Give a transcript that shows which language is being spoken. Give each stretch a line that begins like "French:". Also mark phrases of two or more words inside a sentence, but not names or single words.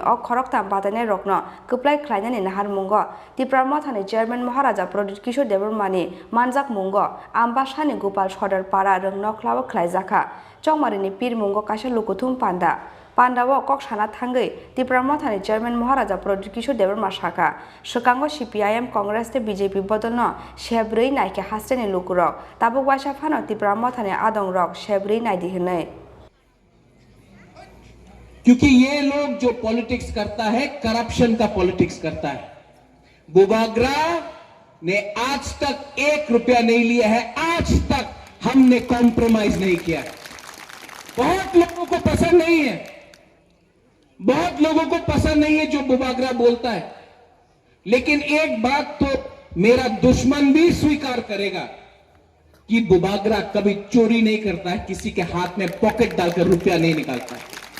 Kok Borok: Khorang Batane Rokno Kuplai Klanya in Pirmungo Tripura Mothani Chairman Maharaja Pradyot Kishore Debermani Manjak Mungo Ambassa ni Gopal Sardar Para Rungno Klawa Klajaka Chongbari ni Pirmungo Kashalukutum Panda Pandawa Kokshana Thangai Tripura Mothani Chairman Maharaja Pradyot Kishore Deberma Shaka Shokango CPIM Congress te BJP Bodolno Shebrei Naike Hastani Lukurok Tabuk Washa Phano Tripura Mothani Adong Rock Shebrei Naidi Hinai
Hindi: क्योंकि ये लोग जो पॉलिटिक्स करता है करप्शन का पॉलिटिक्स करता है बुबाग्रा ने आज तक 1 रुपया नहीं लिया है आज तक हमने कॉम्प्रोमाइज नहीं किया बहुत लोगों को पसंद नहीं है बहुत लोगों को पसंद नहीं है जो बुबाग्रा बोलता है लेकिन एक बात तो मेरा दुश्मन भी स्वीकार करेगा कि बुबाग्रा कभी चोरी नहीं करता है किसी के हाथ में पॉकेट डालकर रुपया नहीं निकालता है